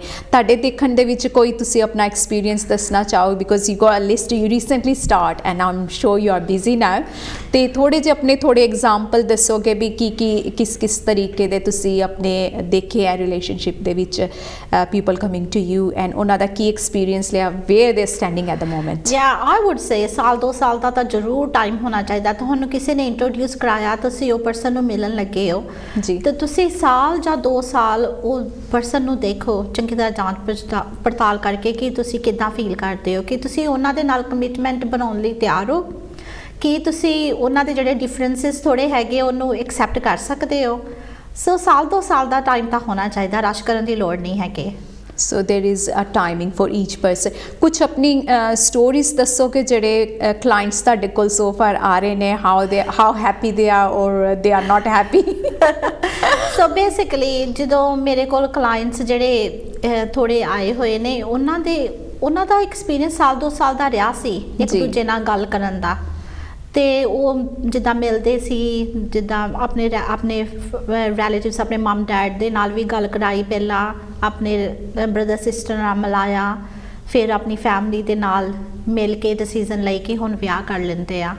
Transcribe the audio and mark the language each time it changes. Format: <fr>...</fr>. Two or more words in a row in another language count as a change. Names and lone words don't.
<pa>ਤੁਹਾਡੇ ਦੇਖਣ ਦੇ ਵਿੱਚ ਕੋਈ ਤੁਸੀਂ ਆਪਣਾ ਐਕਸਪੀਰੀਅੰਸ ਦੱਸਣਾ ਚਾਹੋ?</pa> <en>because you got a list, you recently start and I am sure you are busy now,</en> <pa>ਤੇ ਥੋੜੇ ਜਿਹੇ ਆਪਣੇ ਥੋੜੇ ਐਗਜ਼ਾਮਪਲ ਦੱਸੋਗੇ ਵੀ ਕਿਸ ਤਰੀਕੇ ਦੇ ਤੁਸੀਂ ਆਪਣੇ ਦੇਖੇ ਹੈ ਰਿਲੇਸ਼ਨਸ਼ਿਪ ਦੇ ਵਿੱਚ</pa> <en>people coming to you and</en> <pa>ਉਹਨਾਂ ਦਾ ਕੀ ਐਕਸਪੀਰੀਅੰਸ ਲਿਆ,</pa> <en>where they're standing at the moment? Yeah, I would say</en> <pa>ਸਾਲ 2 ਸਾਲ ਦਾ ਤਾਂ ਜ਼ਰੂਰ ਟਾਈਮ ਹੋਣਾ ਚਾਹੀਦਾ। ਤੁਹਾਨੂੰ ਕਿਸੇ ਨੇ ਇੰਟਰੋਡਿਊਸ ਕਰਾਇਆ, ਤੁਸੀਂ ਉਹ ਪਰਸਨ ਨੂੰ ਮਿਲਣ ਲੱਗੇ ਹੋ ਜੀ, ਤੇ ਤੁਸੀਂ ਸਾਲ ਜਾਂ 2 ਸਾਲ ਉਹ ਪਰਸਨ ਨੂੰ ਦੇਖੋ ਚੰਗੀ ਤਰ੍ਹਾਂ ਜਾਂਚ ਪੜਤਾਲ ਕਰਕੇ ਕਿ ਤੁਸੀਂ ਕਿੱਦਾਂ ਫੀਲ ਕਰਦੇ ਹੋ, ਕਿ ਤੁਸੀਂ ਉਹਨਾਂ ਦੇ ਨਾਲ ਕਮਿਟਮੈਂਟ ਬਣਾਉਣ ਲਈ ਤਿਆਰ ਹੋ, ਕਿ ਤੁਸੀਂ ਉਹਨਾਂ ਦੇ ਜਿਹੜੇ ਡਿਫਰੈਂਸਿਸ ਥੋੜੇ ਹੈਗੇ ਉਹਨੂੰ ਐਕਸੈਪਟ ਕਰ ਸਕਦੇ ਹੋ। ਸੋ ਸਾਲ 2 ਸਾਲ ਦਾ ਟਾਈਮ ਤਾਂ ਹੋਣਾ ਚਾਹੀਦਾ, ਰਸ਼ ਕਰਨ ਦੀ ਲੋੜ ਨਹੀਂ ਹੈਗੀ।</pa> <en>So there is a timing for each person.</en> <pa>ਕੁਛ ਆਪਣੀ stories ਦੱਸੋਗੇ ਜਿਹੜੇ clients ਤੁਹਾਡੇ ਕੋਲ</pa> <en>so far</en> <pa>ਆ ਰਹੇ ਨੇ,</pa> <en>how happy they are or they are not happy? So basically</en> <pa>ਜਦੋਂ ਮੇਰੇ ਕੋਲ clients ਜਿਹੜੇ ਥੋੜੇ ਆਏ ਹੋਏ ਨੇ ਉਹਨਾਂ ਦਾ ਐਕਸਪੀਰੀਅੰਸ ਸਾਲ 2 ਸਾਲ ਦਾ ਰਿਹਾ ਸੀ ਇੱਕ ਦੂਜੇ ਨਾਲ ਗੱਲ ਕਰਨ ਦਾ। ਤੇ ਉਹ ਜਿੱਦਾਂ ਮਿਲਦੇ ਸੀ, ਜਿੱਦਾਂ ਆਪਣੇ ਰਿਲੇਟਿਵਸ ਆਪਣੇ</pa> <en>mum dad</en> <pa>ਦੇ ਨਾਲ ਵੀ ਗੱਲ ਕਰਾਈ, ਪਹਿਲਾਂ ਆਪਣੇ</pa> <en>brother sister</en> <pa>ਨਾਲ ਮਿਲਾਇਆ, ਫਿਰ ਆਪਣੀ ਫੈਮਿਲੀ ਦੇ ਨਾਲ ਮਿਲ ਕੇ ਡਿਸੀਜ਼ਨ ਲਈ ਕਿ ਹੁਣ ਵਿਆਹ ਕਰ ਲੈਂਦੇ ਆ।</pa>